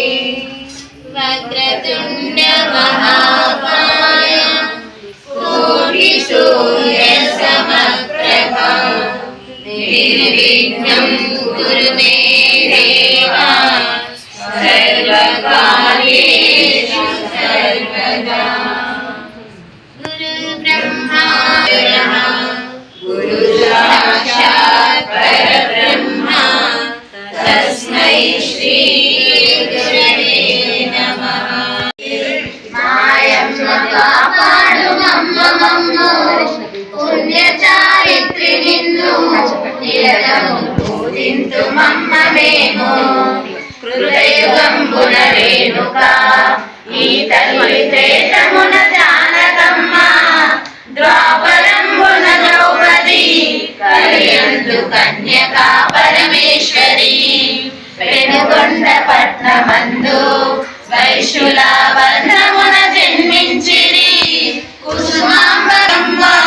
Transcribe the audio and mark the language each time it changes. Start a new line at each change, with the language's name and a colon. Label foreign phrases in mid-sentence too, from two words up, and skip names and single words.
Sanskrit: వక్రతుండ మహాకాయ కోటిసూర్య సమప్రభ నిర్విఘ్నం కురు మే దేవ సర్వకార్యేషు సర్వదా గురు బ్రహ్మా గురు तस्मै श्री गुरवे नमः
Telugu: మాయమ్మ కాపాడు మమ్మ మమ్ము పుణ్య చారిత్రి నిన్ను నిరతము పూజింతు మమ్మ మేము హృదయుగంబున రేణుక ఈ తల్లి త్రేతమున జానకమ్మ ద్వాపరంబున ద్రౌపది కలియందు కన్యకా పరమేశ్వరి పెనుగొండ పట్నమందు వైశ్యుల వర్ణమున జన్మించిరి కుసుమాంబరమ్మ